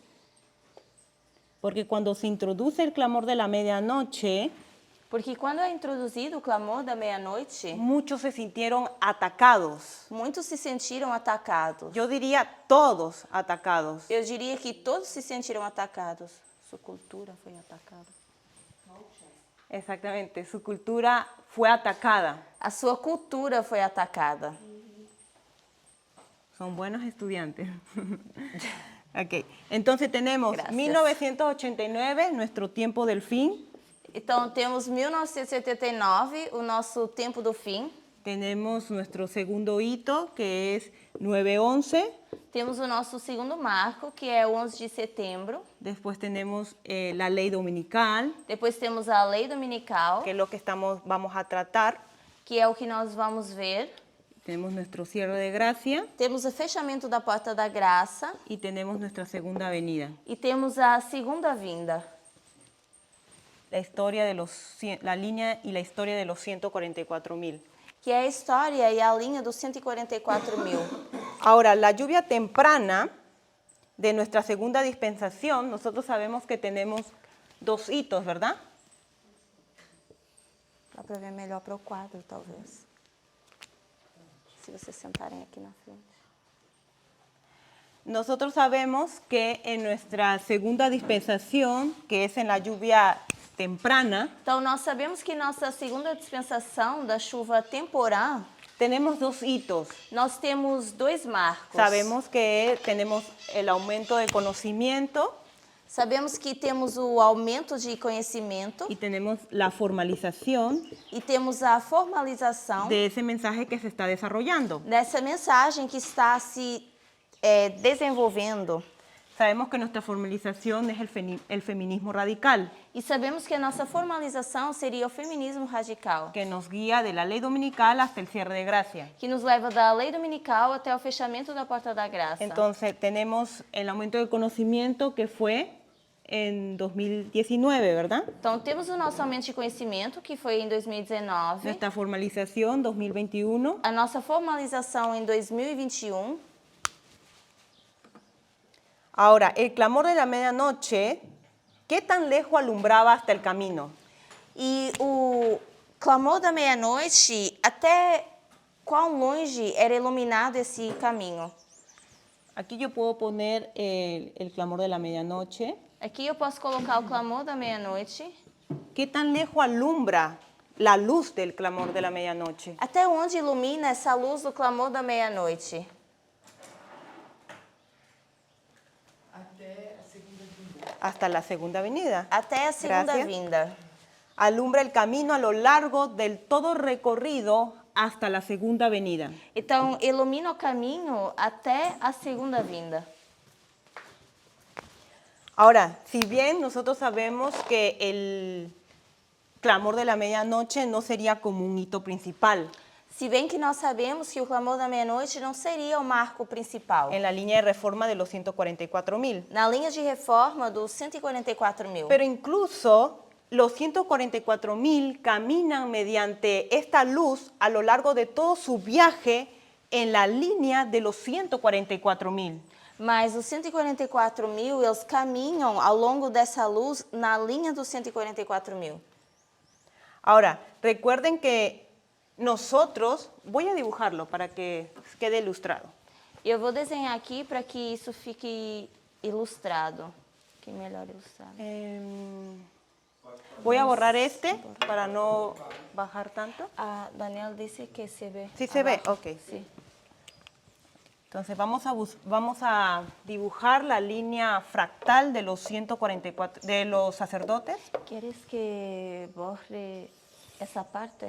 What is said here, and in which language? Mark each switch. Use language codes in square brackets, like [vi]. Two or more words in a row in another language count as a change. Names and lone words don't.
[es] Porque cuando se introduce el clamor de la medianoche, [pt] Porque quando é introduzido o clamor da meia-noite, [es] muchos se sintieron atacados. [pt] muitos se sentiram atacados. [es] Yo diría todos atacados. [pt] Eu diria que todos se sentiram atacados. Sua cultura foi atacada. [es] Exactamente, su cultura fue atacada. [pt] A sua cultura foi atacada. [es] Son buenos estudiantes. Ok, entonces tenemos Gracias. 1989, nuestro tiempo del fin. [pt] Então, temos 1989, o nosso tempo do fim. [es] Tenemos nuestro segundo hito, que es 9/11. [pt] Temos o nosso segundo marco, que é o 11 de setembro. [es] Después tenemos la ley dominical, [pt] Depois temos a lei dominical, [es] que es lo que vamos a tratar. [pt] que é o que nós vamos ver. [es] Tenemos nuestro cierre de gracia [pt] Temos o fechamento da porta da graça [es] y tenemos nuestra segunda venida. [pt] e temos a segunda vinda. [es] La línea y la historia de los 144,000. [pt] Que é a história e a linha dos 144.000. [es] Ahora, la lluvia temprana de nuestra segunda dispensación, nosotros sabemos que tenemos 2 hitos, ¿verdad? [pt] Dá para ver melhor para o quadro, talvez. Se vocês sentarem aqui na frente. [es] Nosotros sabemos que en nuestra segunda dispensación, que es en la lluvia temprana, [pt] Então, nós sabemos que nossa segunda dispensação da chuva temporã, [es] tenemos 2 hitos. [pt] nós temos 2 marcos. [es] Sabemos que tenemos el aumento de conocimiento [pt] Sabemos que temos o aumento de conhecimento [es] y tenemos la formalización [pt] e temos a formalização [es] de ese mensaje que se está desarrollando. [pt] dessa mensagem que está se desenvolvendo. [es] Sabemos que nuestra formalización es el feminismo radical, [pt] E sabemos que a nossa formalização seria o feminismo radical, [es] que nos guía de la ley dominical hasta el cierre de gracia. [pt] que nos leva da lei dominical até o fechamento da porta da graça. [es] Entonces tenemos el aumento de conocimiento que fue en 2019, ¿verdad? [pt] Então, temos o nosso aumento de conhecimento, que foi em 2019, [es] Nuestra formalización 2021. [pt] a nossa formalização em 2021, [es] Ahora, el clamor de la medianoche, ¿qué tan lejos alumbraba hasta el camino? [pt] e o clamor da meia-noite, até quão longe era iluminado esse caminho. [es] Aquí yo puedo poner el clamor de la medianoche. [pt] Aqui eu posso colocar o clamor da meia-noite. [es] ¿Qué tan lejos alumbra la luz del clamor de la medianoche? [pt] Até onde ilumina essa luz do clamor da meia-noite? Até a segunda vinda. [es] Hasta la segunda venida. [pt] Até a segunda [es] Gracias. [pt] vinda. [es] Alumbra el camino a lo largo del todo recorrido hasta la segunda venida. [pt] Então, ilumina o caminho até a segunda vinda. [es] Ahora, si bien nosotros sabemos que el clamor de la medianoche no sería como un hito principal, [pt] Se bem que nós sabemos que o clamor da meia-noite não seria o marco principal. [es] en la línea de reforma de los 144.000. [pt] Na linha de reforma dos 144.000. [es] Pero incluso los 144.000 caminan mediante esta luz a lo largo de todo su viaje en la línea de los 144.000. [pt] Mas os 144.000, eles caminham ao longo dessa luz na linha dos 144.000. [es] Ahora, recuerden que nosotros, voy a dibujarlo para que quede ilustrado. [pt] Eu vou desenhar aqui para que isso fique ilustrado. Que melhor ilustrado. [es] Voy a borrar este para no bajar tanto. [pt] A Daniela disse que se vê. [es] Sí se ve, abajo. ok. Sí. Entonces vamos a dibujar la línea fractal de los 144 de los sacerdotes. ¿Quieres que borre [pt] essa parte?